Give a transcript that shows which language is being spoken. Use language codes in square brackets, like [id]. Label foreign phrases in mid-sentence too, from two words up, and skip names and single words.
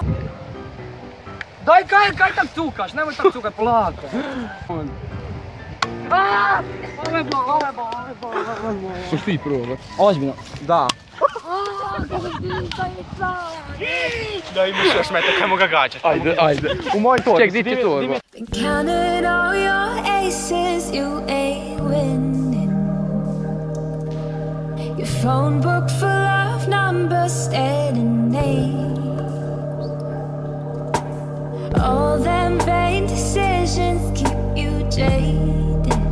[hr] Daj kaj tak cukaš, nemoj tak cukat, polako. Ovo je bol. Što ti proba? Ozbiljno. Da. Da imaš još meta, kaj mogu ga gađati. Ajde. U moj torbi. Ček, di ti torba? [en] Been counting all your aces, you ain't winning. Your phone book full of numbers, staring names. All them vain decisions keep you jaded.